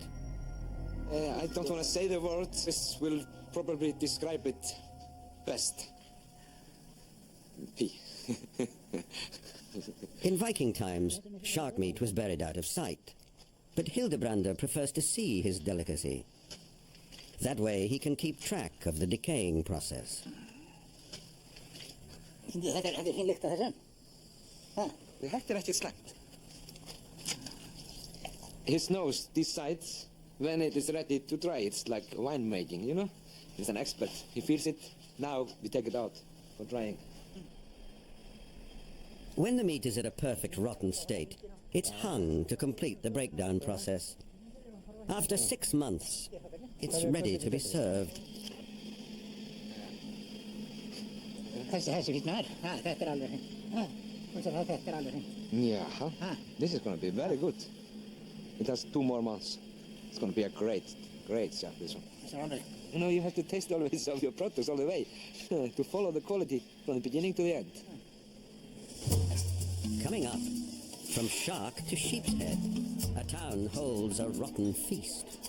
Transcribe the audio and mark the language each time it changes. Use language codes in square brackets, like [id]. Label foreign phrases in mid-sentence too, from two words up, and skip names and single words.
[en] I don't want to say the word. This will probably describe it best. Pee. In Viking times, shark meat was buried out of sight. But Hildibrandr prefers to see his delicacy. That way he can keep track of the decaying process. [is] Þetta er fín lykt af þessum. Þetta er ekki slæmt. [en] His nose decides when it is ready to dry. It's like winemaking, you know? He's an expert. He feels it. Now we take it out for drying. When the meat is at a perfect rotten state, it's hung to complete the breakdown process. After 6 months, it's ready to be served. [is] Þessi fínnar. Þetta er alveg fín. Þetta er alveg fín. [en] Yeah, this is going to be very good. It has 2 more months. It's going to be a great chef, this one. You know, you have to taste always of your products all the way to follow the quality from the beginning to the end. Coming up, from shark to sheep's head, a town holds a rotten feast.